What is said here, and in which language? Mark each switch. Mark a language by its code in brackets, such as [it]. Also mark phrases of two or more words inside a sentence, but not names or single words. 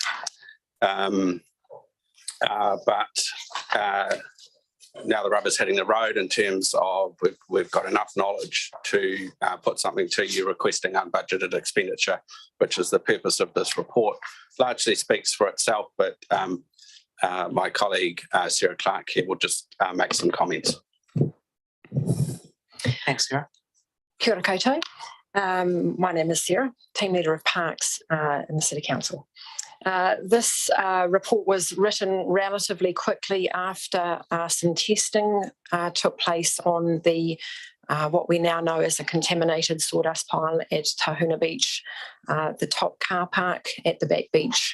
[en] But now the rubber's hitting the road in terms of we've got enough knowledge to put something to you requesting unbudgeted expenditure, which is the purpose of this report. Largely speaks for itself, but my colleague Sarah Clark here will just make some comments. Thanks, Sarah. [mi] Kia ora koutou. [en] My name is Sarah, Team Leader of Parks in the City Council. This report was written relatively quickly after some testing took place on the what we now know as a contaminated sawdust pile at Tahuna Beach, the top car park at the back beach.